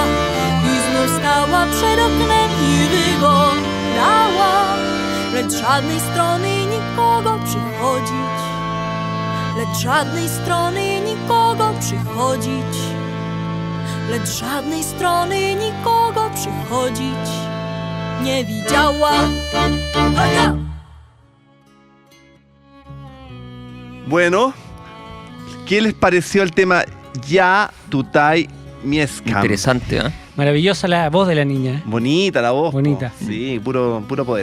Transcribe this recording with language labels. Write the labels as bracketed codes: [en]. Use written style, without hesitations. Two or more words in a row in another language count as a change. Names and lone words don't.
[pl] I znów stała przed oknem i wyglądała, lecz żadnej strony nikogo przychodzić, lecz żadnej strony nikogo przychodzić, lecz żadnej strony nikogo przychodzić nie widziała. [es] Bueno, ¿qué les pareció el tema Ya Tutay Mieskam? Interesante, ¿eh? Maravillosa la voz de la niña. Bonita la voz. Bonita. Po. Sí, puro poder.